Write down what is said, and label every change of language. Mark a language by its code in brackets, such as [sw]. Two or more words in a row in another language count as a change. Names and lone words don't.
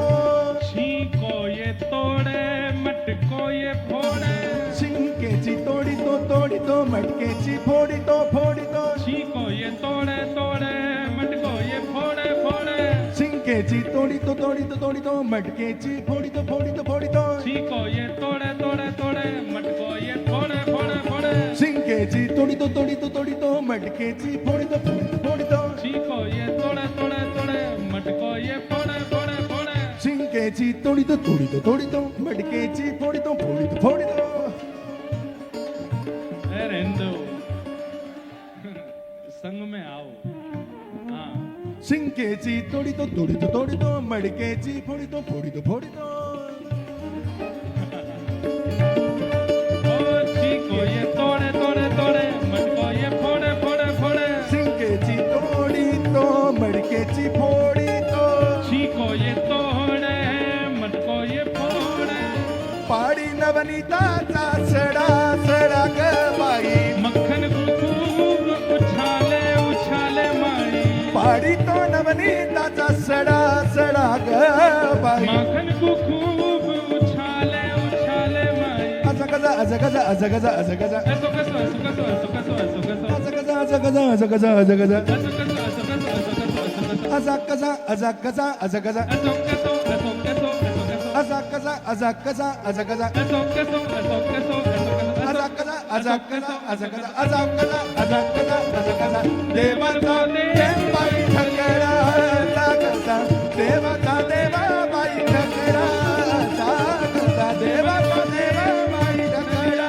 [hi] छीको ये तोड़े, मटको ये फोड़े। [mr] शिंकेची तोडी तो मडकेची फोडी तो [hi] छीको ये तोड़े, तोड़े, मटको ये फोड़े, फोड़े। [mr] शिंकेची तोडी तो मडकेची फोडी तो [hi] छीको ये तोड़े, तोड़े, तोड़े, मटको ये फोड़े, फोड़े, फोड़े। [mr] शिंकेची तोडी तो मडकेची फोडी तो [hi] छीको ये तोड़े, तोड़े, तोड़े, मटको ये फोड़े, फोड़े, फोड़े। [mr] शिंकेची तोडी तो मडकेची फोडी तो [hi] ए रेंदो, संग में आओ। हाँ, [mr] शिंकेची तोडी तो मडकेची फोडी तो [hi] ओ छीको ये तोड़े, तोड़े, तोड़े, मटको ये फोड़े, फोड़े, फोड़े। [mr] शिंकेची तोडी तो मडकेची फोडी तो [hi] छीको ये तोड़े, मटको ये फोड़े। [mr] पाडी नवनीताचा सडा सडा ग बाई [hi] मक्खन खूब उछाले, उछाले माई। [mr] पाडी तो नवनीताचा सडा सडा ग बाई [hi] मक्खन खूब उछाले, उछाले माई। [mr] असा कसा असा कसा असा कसा असा कसा [hi] ऐसो कैसो, ऐसो कैसो, ऐसो कैसो, ऐसो कैसो। [mr] असा कसा असा कसा असा कसा असा कसा [hi] ऐसो कैसो, ऐसो कैसो, ऐसो कैसो, ऐसो कैसो। [mr] असा कसा असा कसा असा कसा [hi] ऐसो कैसो, ऐसो कैसो, ऐसो कैसो। [mr] असा कसा असा कसा असा कसा [hi] ऐसो कैसो, ऐसो कैसो, ऐसो कैसो। [mr] असा कसा असा कसा असा कसा असा कसा असा कसा असा कसा देवाचा देव बाई ठगला असा कसा देवाचा देवा बाई ठगला असा कसा देवाचा देवा बाई ठगला